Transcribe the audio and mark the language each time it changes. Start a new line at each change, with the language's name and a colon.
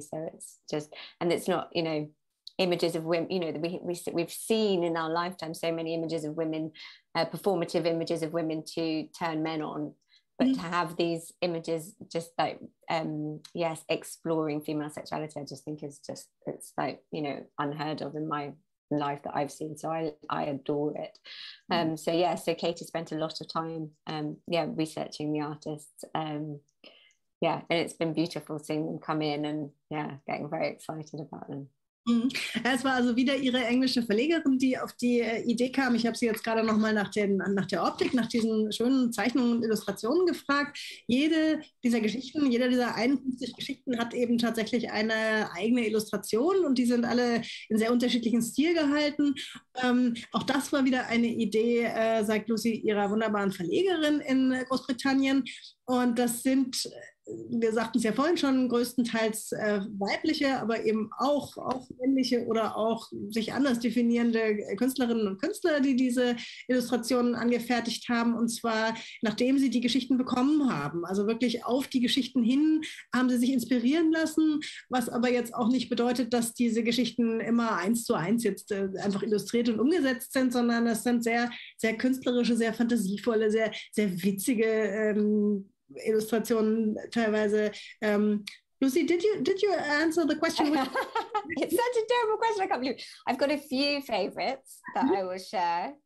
English: So it's just, and it's not, images of women, we've seen in our lifetime so many images of women, performative images of women to turn men on, but to have these images just like, exploring female sexuality, I just think it's like, unheard of in my life that I've seen. So I adore it. So Katie spent a lot of time researching the artists, and it's been beautiful seeing them come in and getting very excited about them.
German: Es war also wieder ihre englische Verlegerin, die auf die Idee kam. Ich habe sie jetzt gerade nochmal nach der Optik, nach diesen schönen Zeichnungen und Illustrationen gefragt. Jede dieser 51 Geschichten hat eben tatsächlich eine eigene Illustration, und die sind alle in sehr unterschiedlichen Stil gehalten. Auch das war wieder eine Idee, sagt Lucy, ihrer wunderbaren Verlegerin in Großbritannien. Und das sind, wir sagten es ja vorhin schon, größtenteils weibliche, aber eben auch männliche oder auch sich anders definierende Künstlerinnen und Künstler, die diese Illustrationen angefertigt haben, und zwar nachdem sie die Geschichten bekommen haben. Also wirklich auf die Geschichten hin haben sie sich inspirieren lassen, was aber jetzt auch nicht bedeutet, dass diese Geschichten immer 1:1 jetzt einfach illustriert und umgesetzt sind, sondern es sind sehr, sehr künstlerische, sehr fantasievolle, sehr, sehr witzige Illustrationen teilweise.
English: Lucy, did you answer the question? It's such a terrible question. I can't believe it. I've got a few favorites that I will share.